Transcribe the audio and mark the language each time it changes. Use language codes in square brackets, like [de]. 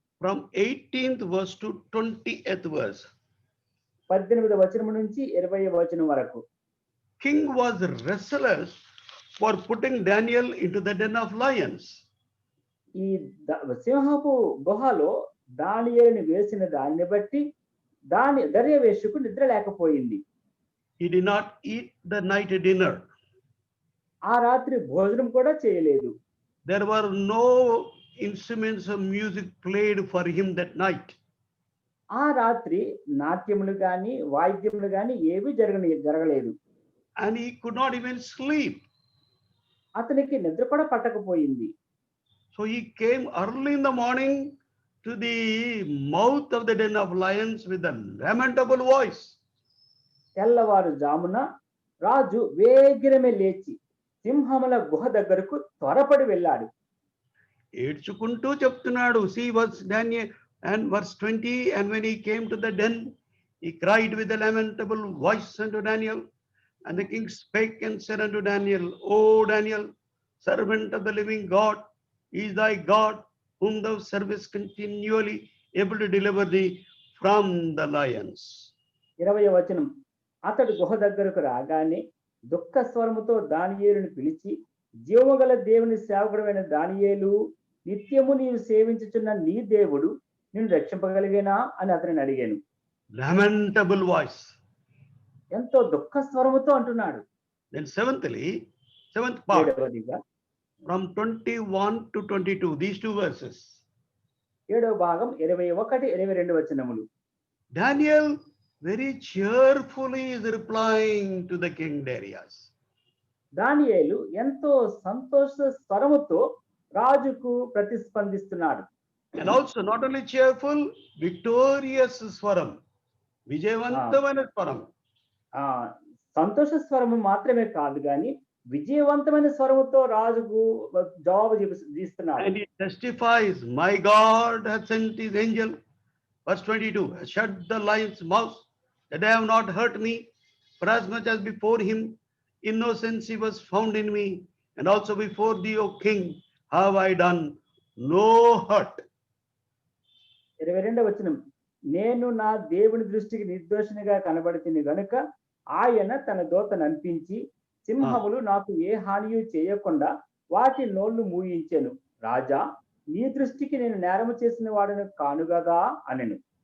[en] from 18th verse to 20th verse, [te] 18వ వచనం నుంచి 20వ వచనం వరకు [en] king was restless for putting Daniel into the den of lions. [te] ఈ సింహపు గుహలో దానియేలుని వేసిన దాన్ని బట్టి దర్యావేషుకు నిద్ర లేకపోయింది. [en] He did not eat the night dinner. [te] ఆ రాత్రి భోజనం కూడా చేయలేదు. [en] There were no instruments of music played for him that night. [te] ఆ రాత్రి నాట్యములు గాని వాయిద్యములు గాని ఏవి జరగలేదు. [en] And he could not even sleep. [te] అతనికి నిద్ర కూడా పట్టకపోయింది. [en] So he came early in the morning to the mouth of the den of lions with a lamentable voice. [te] తెల్లవారుజామున రాజు వేగిరమే లేచి సింహముల గుహ దగ్గరకు త్వరపడి వెళ్ళాడు. ఏడ్చుకుంటూ చెప్తున్నాడు. [en] See verse Daniel and verse 20, and when he came to the den, he cried with a lamentable voice unto Daniel. And the king spake and said unto Daniel, O Daniel, servant of the living God, is thy God, whom thou servest continually, able to deliver thee from the lions. [te] 20వ వచనం, అతడు గుహ దగ్గరకు రాగానే దుఃఖ స్వరముతో దానియేలును పిలిచి, జీవముగల దేవుని సేవకుడైన దానియేలు, నిత్యము నీవు సేవించుచున్న నీ దేవుడు నిన్ను రక్షింపగలిగేనా అని అతనిని అడిగాను. [en] Lamentable voice. [te] ఎంతో దుఃఖ స్వరముతో అంటున్నాడు. [en] Then seventh part, [te] 7వదిగా [en] from 21 to 22, these two verses. [te] 7వ భాగం 21, 22 వచనములు. [en] Daniel very cheerfully is replying to the king Darius. [te] దానియేలు ఎంతో సంతోష స్వరముతో రాజుకు ప్రతిస్పందిస్తున్నాడు. [en] And also not only cheerful, victorious swaram. [te] విజయవంతమైన స్వరం. సంతోష స్వరము మాత్రమే కాదు గాని విజయవంతమైన స్వరముతో రాజుకు జవాబు ఇస్తున్నాడు. [en] And he testifies, my God hath sent his angel, verse 22, shut the lion's mouth, that they have not hurt me, for as much as before him innocence he was found in me, and also before thee, O king, have I done no hurt. [te] 22వ వచనం, నేను నా దేవుని దృష్టికి నిర్దోషినిగా కనబడుతుంది గనుక ఆయన తన దూతను అనిపించి సింహములు నాకు ఏ హానియు చేయకుండా వాటి నోళ్లు మూయించెను. రాజా, నీ దృష్టికి నేను నేరము చేసిన వాడను కాను గదా అనెను.